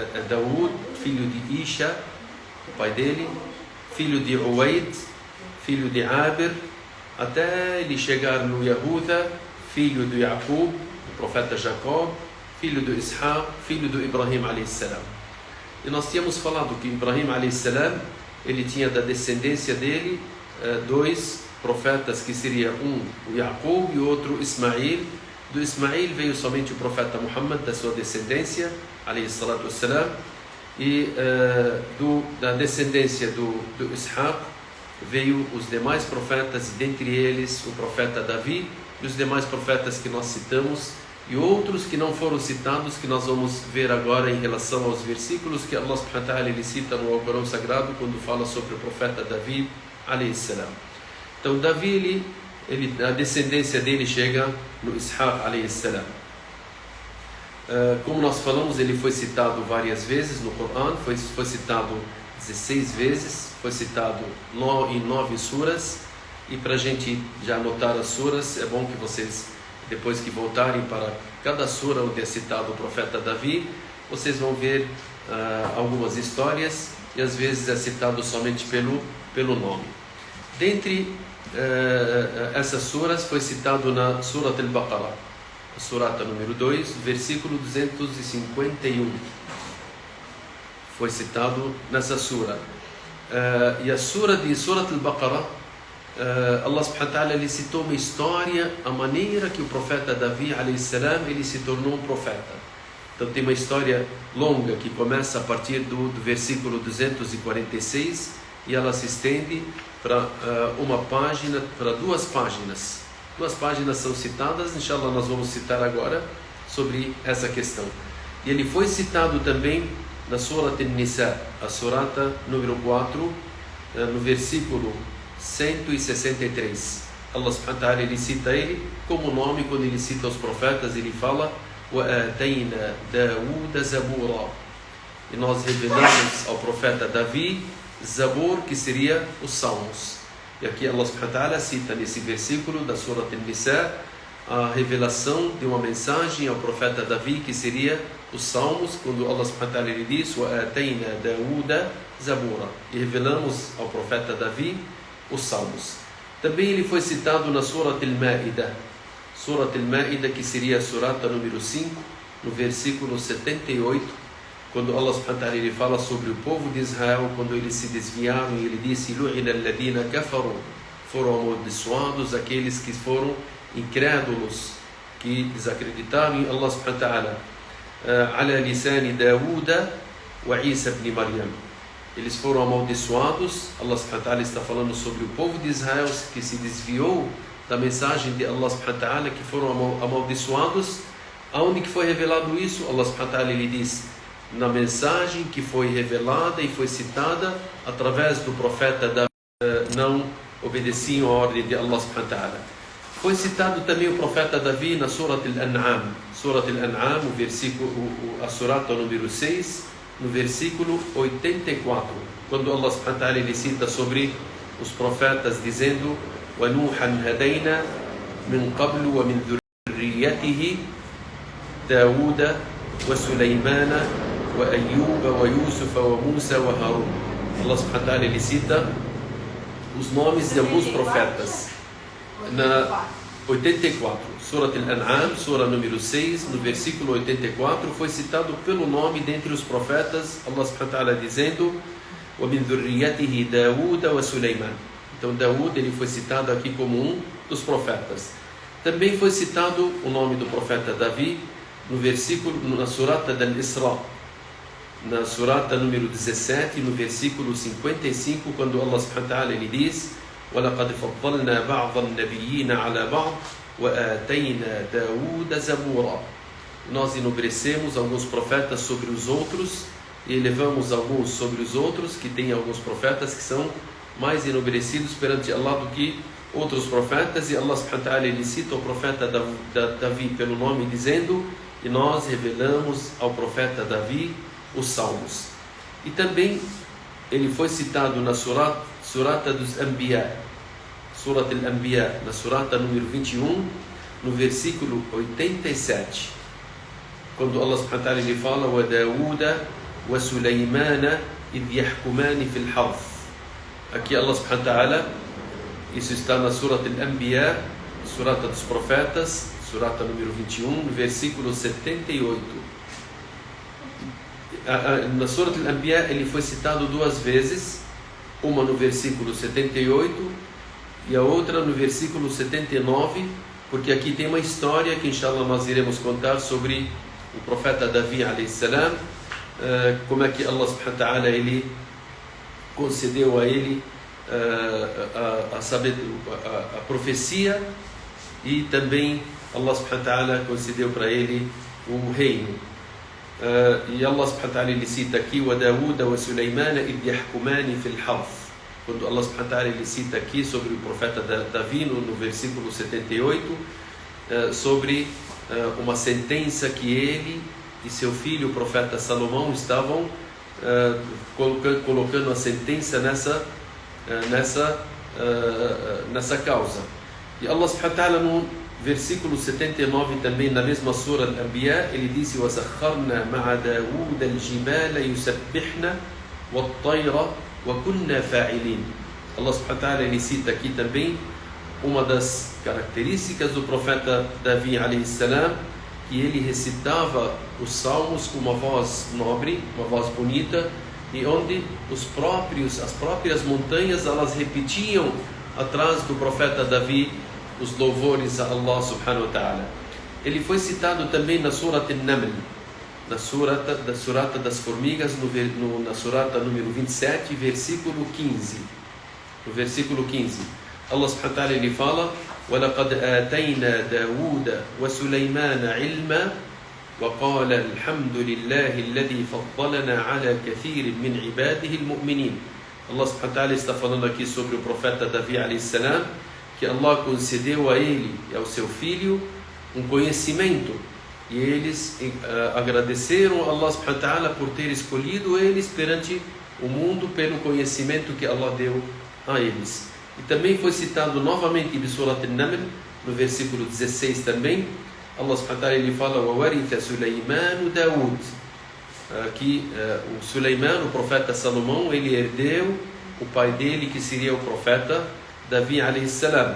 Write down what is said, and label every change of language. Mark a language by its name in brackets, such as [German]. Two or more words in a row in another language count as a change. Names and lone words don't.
[Portuguese] É Daud, filho de Isha, o pai dele, filho de Uwaid, filho de Abir, até ele chegar no Yahuda, filho de Yaqub, o profeta Jacob, filho de Ishaq, filho de Ibrahim a.s. E nós tínhamos falado que Ibrahim a.s., ele tinha da descendência dele 2 profetas, que seria um o Yaqub e o outro Ismail. Do Ismail veio somente o profeta Muhammad, da sua descendência, [Arabic] عليه الصلاة والسلام, [Portuguese] e da descendência do Ishaq veio os demais profetas, e dentre eles o profeta Davi e os demais profetas que nós citamos, e outros que não foram citados, que nós vamos ver agora em relação aos versículos que [Arabic] الله سبحانه وتعالى [Portuguese] ele cita no Alcorão Sagrado, quando fala sobre o profeta Davi [Arabic] عليه السلام. [Portuguese] Então Davi, a descendência dele chega no Ishaq [Arabic] عليه السلام. [Portuguese] Como nós falamos, ele foi citado várias vezes no Corão, foi citado 16 vezes, foi citado em 9 suras. E para a gente já anotar as suras, é bom que vocês, depois que voltarem para cada sura onde é citado o profeta Davi, vocês vão ver algumas histórias, e às vezes é citado somente pelo nome. Dentre essas suras foi citado na Surat al-Baqarah, a surata número 2, versículo 251. Foi citado nessa sura. E a sura de Surat al-Baqarah, [Arabic] الله سبحانه وتعالى [Portuguese] ele citou uma história, a maneira que o profeta Davi [Arabic] عليه السلام [Portuguese] ele se tornou um profeta. Então tem uma história longa que começa a partir do versículo 246 e ela se estende para uma página, para 2 páginas. 2 páginas são citadas, inshallah nós vamos citar agora sobre essa questão. E ele foi citado também na Surat An-Nisa, a surata número 4, no versículo 163. [Arabic] الله سبحانه وتعالى, [Portuguese] ele cita ele como nome. Quando ele cita os profetas, ele fala [Arabic] وَآتَيْنَا دَاوُودَ زَبُورًا, [Portuguese] e nós revelamos ao profeta Davi Zabur, que seria os Salmos. E aqui [Arabic] الله سبحانه وتعالى [Portuguese] cita nesse versículo da Surat An-Nisa a revelação de uma mensagem ao profeta Davi, que seria os Salmos, quando [Arabic] الله سبحانه وتعالى [Portuguese] ele diz [Arabic] وَآتَيْنَا دَاوُودَ زَبُورًا, [Portuguese] e revelamos ao profeta Davi os Salmos. Também ele foi citado na Surat Al-Ma'idah, Surat Al-Ma'idah, que seria a surata número 5, no versículo 78, quando [Arabic] الله سبحانه وتعالى [Portuguese] ele fala sobre o povo de Israel, quando eles se desviaram, e ele disse [Arabic] لُعِنَ الَّذِينَ كَفَرُوا, [Portuguese] foram amaldiçoados aqueles que foram incrédulos, que desacreditaram em [Arabic] الله سبحانه وتعالى, عَلَى لِسَانِ دَاوُودَ وَعِيسَى بْنِ مَرْيَمَ, [Portuguese] eles foram amaldiçoados. [Arabic] الله سبحانه وتعالى [Portuguese] está falando sobre o povo de Israel que se desviou da mensagem de [Arabic] الله سبحانه وتعالى, [Portuguese] que foram amaldiçoados. Aonde que foi revelado isso? [Arabic] الله سبحانه وتعالى [Portuguese] ele diz na mensagem que foi revelada e foi citada através do profeta Davi, não obedeciam a ordem de [Arabic] الله سبحانه وتعالى. [Portuguese] Foi citado também o profeta Davi na Surat Al-An'am, Surat Al-An'am, o versículo, a surata número 6, no versículo 84, quando [Arabic] الله سبحانه وتعالى [Portuguese] ele cita sobre os profetas dizendo [Arabic] وَنُوحًا هَدَيْنَا مِنْ قَبْلُ وَمِنْ ذُرِّيَّتِهِ دَاوُودَ وَسُلَيْمَانَ وَأَيُّوبَ وَيُوسُفَ وَمُوسَى وَهَارُونَ. الله سبحانه وتعالى [Portuguese] ele cita os nomes de alguns profetas na 84, Surat Al-An'am, sura número 6, no versículo 84, foi citado pelo nome dentre os profetas, [Arabic] الله سبحانه وتعالى [Portuguese] dizendo [Arabic] وَمِنْ ذُرِّيَّتِهِ دَاوُودَ وَسُلَيْمَانَ. [Portuguese] Então Daúd ele foi citado aqui como um dos profetas. Também foi citado o nome do profeta Davi no versículo, na surata Al-Isra, na surata número 17, no versículo 55, quando [Arabic] الله سبحانه وتعالى [Portuguese] ele diz [Arabic] وَلَقَدْ فَضَّلْنَا بَعْضَ النَّبِيِّينَ عَلَى بَعْضٍ وَآتَيْنَا دَاوُودَ زَبُورًا. [Portuguese] Nós enobrecemos alguns profetas sobre os outros e elevamos alguns sobre os outros, que tem alguns profetas que são mais enobrecidos perante Allah do que outros profetas. E [Arabic] الله سبحانه وتعالى [Portuguese] ele cita o profeta Davi pelo nome dizendo e nós revelamos ao profeta Davi os Salmos. E também ele foi citado na surata dos Anbiya, Surat Al-Anbiya, na surata número 21, no versículo 87, quando [Arabic] الله سبحانه وتعالى [Portuguese] ele fala [Arabic] وَدَاوُودَ وَسُلَيْمَانَ إِذْ يَحْكُمَانِ فِي الْحَرْثِ. Aqui الله سبحانه وتعالى, [Portuguese] isso está na Surat Al-Anbiya, surata dos profetas, surata número 21, no versículo 78. Na Surat Al-Anbiya ele foi citado 2 vezes, uma no versículo 78 e a outra no versículo 79, porque aqui tem uma história que inshallah nós iremos contar sobre o profeta Davi [Arabic] عليه السلام, [Portuguese] como é que [Arabic] الله سبحانه وتعالى [Portuguese] ele concedeu a ele a profecia, e também [Arabic] الله سبحانه وتعالى [Portuguese] concedeu para ele o reino. E [Arabic] الله سبحانه وتعالى [Portuguese] ele cita aqui [Arabic] وَدَاوُودَ وَسُلَيْمَانَ إِذْ يَحْكُمَانِ فِي الْحَرْثِ. [Portuguese] Quando [Arabic] الله سبحانه وتعالى [Portuguese] ele cita aqui sobre o profeta Davi no versículo 78, sobre uma sentença que ele e seu filho o profeta Salomão estavam colocando a sentença nessa causa. E [Arabic] الله سبحانه وتعالى [Portuguese] no versículo 79 também, na mesma sura Al-Anbiya, ele disse [Arabic] وَسَخَّرْنَا مَعَ دَاوُودَ الْجِبَالَ يُسَبِّحْنَا وَالطَّيْرَ وَكُنَّا فَاعِلِينَ. الله سبحانه وتعالى [Portuguese] ele cita aqui também uma das características do profeta Davi [Arabic] عليه السلام, [Portuguese] que ele recitava os salmos com uma voz nobre, uma voz bonita, e onde as próprias montanhas elas repetiam atrás do profeta Davi os louvores a [Arabic] الله سبحانه وتعالى. [Portuguese] Ele foi citado também na Surat An-Naml, na surata das formigas, na surata número 27, versículo 15. No versículo 15, [Arabic] الله سبحانه وتعالى ele fala: وَلَقَدْ آتَيْنَا دَاوُودَ وَسُلَيْمَانَ عِلْمًا وَقَالَ الْحَمْدُ لِلَّهِ الَّذِي فَضَّلَنَا عَلَى كَثِيرٍ مِنْ عِبَادِهِ الْمُؤْمِنِينَ. الله سبحانه وتعالى [Portuguese] está falando aqui sobre o profeta Davi [Arabic] عليه السلام, [Portuguese] que Allah concedeu a ele e ao seu filho um conhecimento, e eles agradeceram a [Arabic] الله سبحانه وتعالى [Portuguese] por ter escolhido eles perante o mundo pelo conhecimento que Allah deu a eles. E também foi citado novamente em Surat An-Naml, no versículo 16 também, [Arabic] الله سبحانه وتعالى ele fala: وَوَرِثَ سُلَيْمَانُ دَاوُودَ, [Portuguese] que o Suleiman, o profeta Salomão, ele herdeu o pai dele, que seria o profeta Davi [Arabic] عليه السلام.